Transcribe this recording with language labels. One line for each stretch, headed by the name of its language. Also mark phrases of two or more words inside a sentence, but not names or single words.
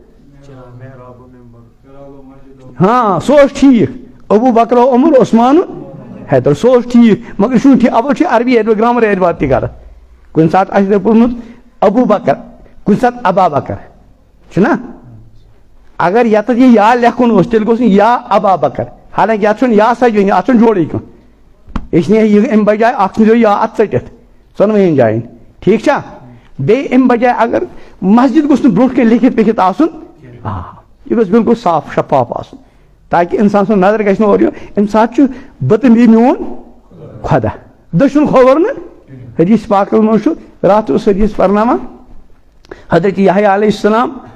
Kashmiri: ہاں سُہ اوس ٹھیٖک ابوٗ بکر عمر عثمان حیدر سُہ اوس ٹھیٖک مگر چھُنہٕ ٹھیٖک اول چھُ عربی اعتبار گرامر اعتبار تہِ غلط کُنہِ ساتہٕ آسہِ تۄہہِ پوٚرمُت ابوٗ بکر کُنہِ ساتہٕ
Arabic: ابا بکر
Kashmiri: چھُنہ اگر یتھ یہ یا لیکھُن اوس تیٚلہِ گوٚژھ نہٕ یا
Arabic: ابا بکر
Kashmiri: حالانکہ یتھ چھُنہٕ یا سجٲنی اتھ چھُنہٕ جوڑٕے کانٛہہ
Urdu: اس لیے
Kashmiri: یہ امہِ بجائے اکھ ژھٕنزیو یا اتھ ژٔٹِتھ ژۄنوٕنیَن جاین ٹھیٖک چھا بیٚیہِ امہِ بجائے اگر مسجد گوٚژھ نہٕ برونٛٹھ کَنۍ لیکھِتھ پیکھِتھ آسُن یہ گوٚژھ بالکل صاف شفاف آسُن تاکہ انسان سُنٛد نظر گژھِ نہٕ اورٕ یُن امہِ ساتہٕ چھُ بہٕ یہِ میون خۄدا دٔچھُن کھووُر نہٕ حدیث پاکس منٛز چھُ راتھ اوس حدیث پرناوان حضرت یحیٰ
Arabic: علیہ السلام